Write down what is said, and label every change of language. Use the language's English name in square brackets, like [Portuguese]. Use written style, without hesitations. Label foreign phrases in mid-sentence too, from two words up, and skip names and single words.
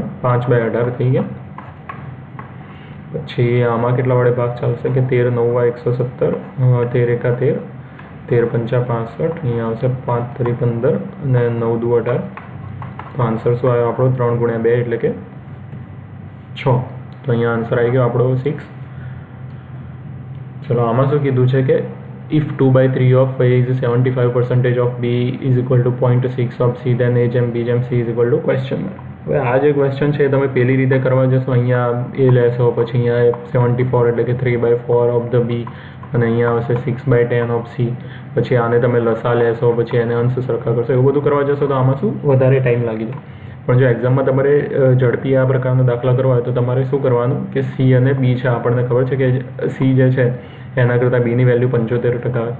[Gujarati] 5/18 થઈ ગયા. પછી આમાં કેટલા વડે ભાગ ચાલશે કે 13 9 × 117, 13 × 13, 13 × 5 = 65. અહીંયા આવશે 5 × 3 = 15 અને 9 × 2 = 18. તો આન્સર શું આવ્યો આપણો? 3 × 2 એટલે કે 6. તો અહીંયા આન્સર આવી ગયો આપણો 6. ચલો, આમાં શું કીધું છે કે [English] if 2/3 of A is 75% of B is equal to 0.6 of C, then A [Gujarati] જેમ B જેમ [English] C is equal to question mark. [Gujarati] હવે આ જે ક્વેશ્ચન છે એ તમે પેલી રીતે કરવા જશો, અહીંયા એ લેશો, પછી અહીંયા 74 એટલે કે [English] 3/4 of the B [Gujarati] અને અહીંયા આવશે [English] 6/10 of C. [Gujarati] પછી આને તમે લસા લેશો, પછી એને અંશ સરખા કરશો, એવું બધું કરવા જશો તો આમાં શું વધારે ટાઈમ લાગી જાય. પણ જો એક્ઝામમાં તમારે ઝડપી આ પ્રકારના દાખલા કરવા હોય તો તમારે શું કરવાનું કે C અને B છે, આપણને ખબર છે કે C જે છે એના કરતાં Bની વેલ્યુ 75% આવે.